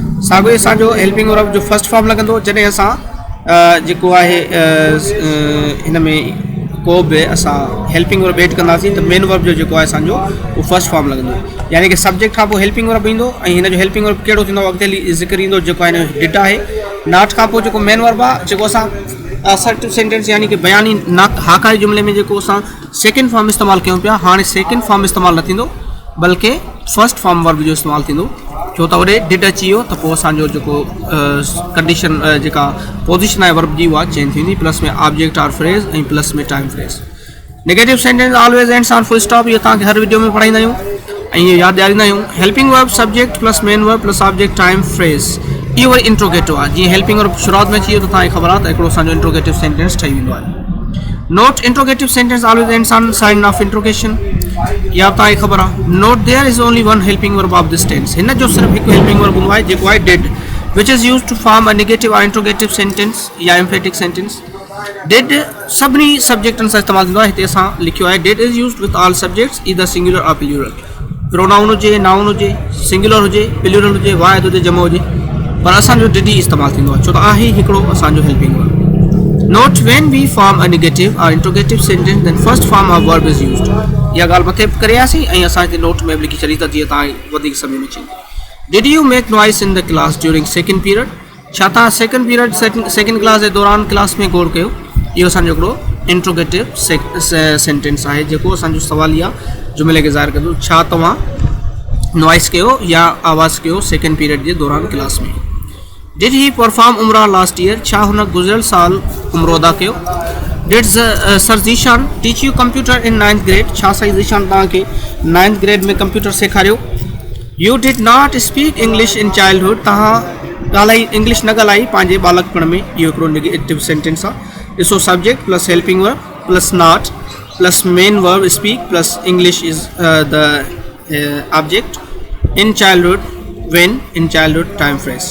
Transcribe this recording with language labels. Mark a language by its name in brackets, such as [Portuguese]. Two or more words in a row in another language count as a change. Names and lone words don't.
[Sindhi] साॻियो असांजो [English] helping verb [Sindhi] जो [English] first form [Sindhi] लॻंदो जॾहिं असां जेको आहे हिन में को बि असां [English] helping verb add [Sindhi] कंदासीं त [English] main verb [Sindhi] जो जेको आहे असांजो उहो [English] first form [Sindhi] लॻंदो, यानी कि सब्जेक्ट खां पोइ [English] helping verb [Sindhi] ईंदो ऐं हिन जो [English] helping verb [Sindhi] कहिड़ो थींदो अॻिते ज़िक्र ईंदो जेको आहे डिड आहे। नॉट खां पोइ जेको [English] main verb [Sindhi] आहे जेको असां [English] assertive sentence [Sindhi] यानी कि बयानी हाकारी जुमिले में जेको असां [English] second form [Sindhi] इस्तेमालु कयूं पिया, हाणे [English] second form [Sindhi] इस्तेमालु न थींदो बल्कि [English] first form verb [Sindhi] जो इस्तेमालु थींदो, छो त होॾे डिड अची वियो त पोइ असांजो जेको कंडीशन जेका पोज़ीशन आहे वर्ब जी उहा चेंज थींदी, [English] प्लस में object or phrase ऐं प्लस में time phrase. negative sentence always ends on full stop, [Sindhi] इहो तव्हांखे हर वीडियो में पढ़ाईंदा आहियूं ऐं इहो यादि ॾियारींदा आहियूं। [English] helping verb subject plus main verb plus object time phrase, [Sindhi] इहो वरी इंट्रोगेटिव आहे। जीअं [English] helping verb [Sindhi] शुरूआत में अची वियो त तव्हांखे ख़बर आहे त हिकिड़ो असांजो [English] interrogative sentence [Sindhi] ठही वेंदो आहे। [English] note interrogative sentence always ends on sign of interrogation, [Sindhi] या तव्हांखे ख़बर आहे। [English] note there is only one helping verb of this tense, [Sindhi] हिन जो सिर्फ़ु हिकु [English] helping verb [Sindhi] हूंदो आहे जेको आहे डिड, [English] which is use to form a negative or interrogative sentence or emphatic sentence. [Sindhi] डिड सभिनी सब्जेक्टनि सां इस्तेमालु थींदो आहे, हिते असां लिखियो आहे [English] did is used with all subjects either singular or plural, [Sindhi] प्रोनाउन हुजे, नाउन हुजे, सिंगुलर हुजे, प्लूरल हुजे, वाहिद हुजे, जमो हुजे, पर असांजो डिड ई इस्तेमालु थींदो आहे छो त आहे हिकिड़ो असांजो [English] helping verb. note when we form a negative or interrogative sentence then first form of verb is used, [Sindhi] इहा ॻाल्हि मथे करियासीं ऐं असां हिते नोट में बि लिखी छॾी त जीअं तव्हां वधीक समय में अचे। [English] did you make noise in the class during second period, [Sindhi] छा तव्हां [English] second period second class [Sindhi] जे दौरान क्लास में गौर कयो, इहो असांजो हिकिड़ो [English] interrogative sentence [Sindhi] आहे जेको असांजो सवालिया जुमिले खे ज़ाहिर कंदो, छा तव्हां नॉइस कयो या आवाज़ कयो [English] second period [Sindhi] जे दौरान क्लास में। [English] did he perform Umrah last year, [Sindhi] छा हुन गुज़िरियल साल उमरो अदा कयो। [English] did Sir Zeeshan teach you computer in 9th grade, [Sindhi] छा साईं ज़ीशान तव्हांखे 9th ग्रेड में कंप्यूटर सेखारियो। [English] you did not speak English in childhood, [Sindhi] तव्हां इंग्लिश न ॻाल्हाई पंहिंजे बालकपण में, इहो हिकिड़ो [English] negative sentence [Sindhi] आहे। [English] ॾिसो subject plus helping verb plus not plus main verb speak plus English is the object in childhood when in childhood time phrase.